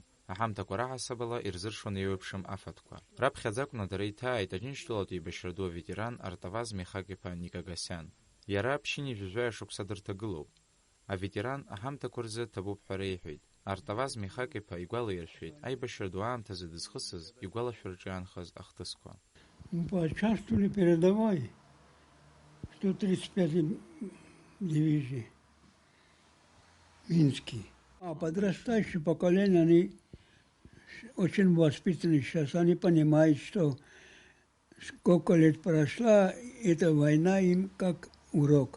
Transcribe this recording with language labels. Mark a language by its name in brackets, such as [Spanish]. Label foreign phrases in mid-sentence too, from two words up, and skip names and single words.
[Abkhazian] Аҳамҭақәа раҳасабала ирзыршон еиуеиԥшым афатәқәа. Раԥхьаӡа акәны дара иҭааит Аџьынџьтәылатә еибашьра ду аветеран Артаваз Михак-иԥа Никагасиан. Иара ԥшьыни жәажәаҩа шықәса дырҭагылоуп. Аветеран аҳамҭақәа рзы ҭабуп ҳәа реиҳәеит. Артаваз Михак-иԥа игәалаиршәеит аибашьра ду аамҭазы дызхысыз игәалашәараҿы иаанхаз ахҭысқәа. [Russian] Поучаствовали передовой 135-й дивизии Минский. А подрастающее поколение, они очень воспитаны сейчас. Они понимают, что сколько лет прошла, эта война им как урок.